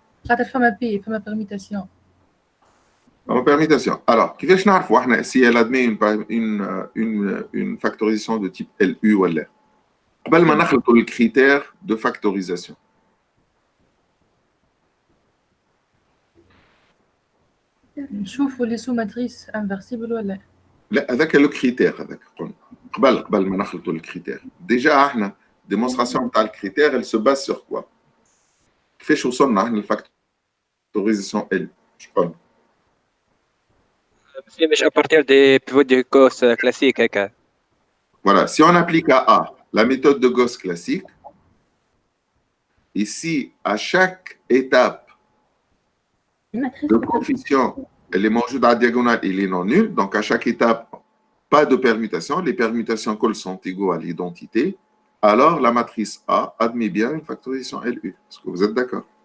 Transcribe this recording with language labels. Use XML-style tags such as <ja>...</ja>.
<ar>فما permutation.</ar> <fr>En permutation. Alors, si elle admet une factorisation de type LU ou LR,</fr> <ar>قبل ما نخلطوا</ar> <fr>le critère de factorisation.</fr> <ar>نشوفوا لي سو ماتريس انفرسيبل ولا لا هذاك لو كريتير هذاك قبل ما نخلطوا الكريتير ديجا احنا ديمونستراسيون تاع الكريتير</ar> <fr>elle se base sur quoi</fr> <ar>كيفاش وصلنا احنا للفاكتوريزاسيون ال شكون مش</ar> <fr>à partir des pivots de Gauss classiques</fr> <ar>هكا.</ar> <fr>Voilà, si on applique à A la méthode de Gauss classique, ici à chaque étape le coefficient élément</fr> <ar>موجود</ar> <fr>à la diagonale il est non nul, donc à chaque étape pas de permutation, les permutations cols sont égaux à l'identité, alors la matrice A admet bien une factorisation LU. Est-ce que vous êtes d'accord?</fr>